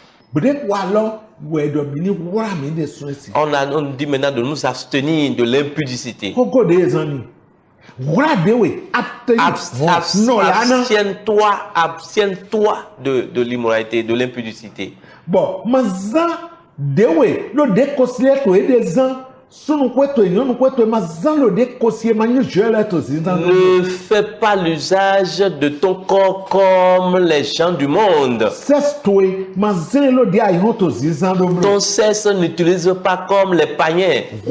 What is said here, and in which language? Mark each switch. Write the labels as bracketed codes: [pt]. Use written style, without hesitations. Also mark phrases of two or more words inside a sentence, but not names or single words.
[fr] On dit maintenant de nous abstenir de l'impudicité. Abstiens-toi de l'immoralité, de l'impudicité. Bon, dewe lo déconcilier to des gens Ne fais pas l'usage de ton corps comme les gens du monde. Ton sexe n'utilise pas comme les païens.